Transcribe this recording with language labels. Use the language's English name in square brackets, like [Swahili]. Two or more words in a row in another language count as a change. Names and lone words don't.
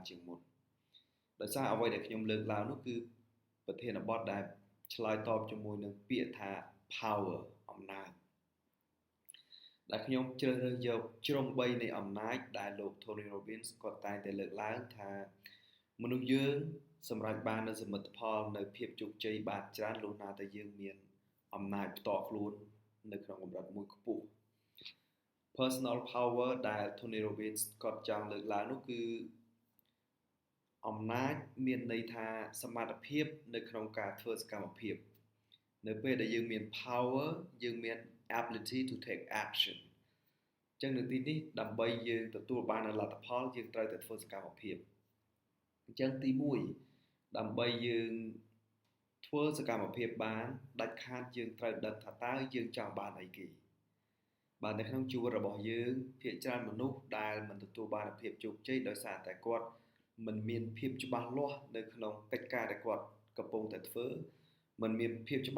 [Khmer] ជាងមុនដោយសារអ្វីដែលខ្ញុំលើកឡើងនោះគឺប្រធានបទដែលឆ្លើយតបជាមួយនឹងពាក្យថា power អំណាចដែលខ្ញុំជ្រើសរើសយកជ្រុង3នៃអំណាចដែលលោក Tony Robbins គាត់តែងតែលើកឡើងថាមនុស្សយើងសម្រេចបាននូវសមិទ្ធផលនៅភាពជោគជ័យបានច្រើនលុះណាតែយើងមានអំណាចផ្ទាល់ខ្លួននៅក្នុងកម្រិតមួយខ្ពស់ [English] Personal power [Khmer] ដែល Tony Robbins គាត់ចង់លើកឡើងនោះគឺអំណាចមានន័យថាសមត្ថភាពនៅក្នុងការធ្វើសកម្មភាពនៅពេលដែលយើងមាន power យើងមាន [English] ability to take action [Khmer] អញ្ចឹងនៅទីនេះដើម្បីយើងទទួលបានលទ្ធផលយើងត្រូវតែធ្វើសកម្មភាពអញ្ចឹងទី1ដើម្បីយើងធ្វើសកម្មភាពបានដាច់ ខាតយើងត្រូវដឹងថាតើយើងចង់បានអីគេបាទនៅក្នុងជីវិតរបស់យើងភាគច្រើនមនុស្សដែលមិនទទួលបានភាពជោគជ័យដោយសារតែគាត់មិនមានភាពច្បាស់លាស់នៅក្នុងកិច្ចការដែលគាត់កំពុងតែធ្វើមិនមានភាពច្បា